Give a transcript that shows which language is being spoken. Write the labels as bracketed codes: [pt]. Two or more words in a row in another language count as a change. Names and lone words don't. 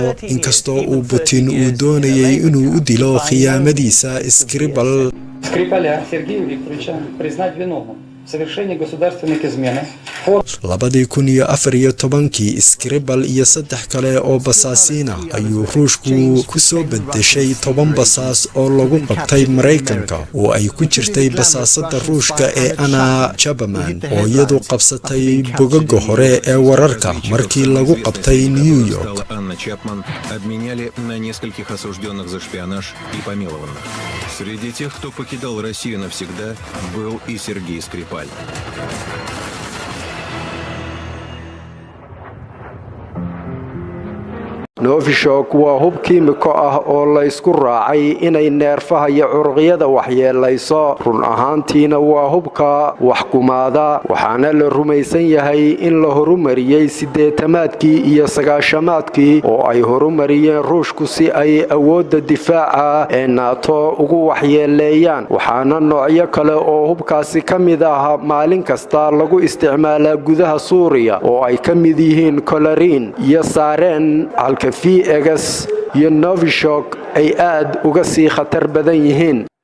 [so] inkastoo uu Putin uu doonayay inuu u dilo khiyaamadiisa, Skripal labadii 2014 Skripal iyo 3 kale oo basaasiina ayuu Ruushku ku soo bedeshay 10 basaas oo lagu qabtay Mareykanka oo ay ku jirtay basaasada Ruushka ee Anna Chapman oo iyadu qabsatay bogaga hore ee wararka markii lagu qabtay New York. [ru] Анна Чапман обменяли на нескольких осужденных за шпионаж и помилованных. Среди тех, кто покидал Россию навсегда, был и Сергей Скрипаль. [so] Novichok waa hub kiimiko ah oo la isku raacay inay neerfaha iyo curuqyada waxyeelayso run ahaantiina waa hubka wax kumaada waxaana la rumaysan yahay in la horumariyay 80maadkii iyo 90maadkii oo ay horumariyeen Ruushku si ay awoodda difaaca ee NATO ugu waxyeeleeyaan waxaana noocyo kale oo hubkaasi kamid ah maalin kasta lagu isticmaalaa gudaha Suuriya oo ay kamid yihiin Colorin iyo Saaren VX iyo Novichok ay aad uga sii khatar badan yihiin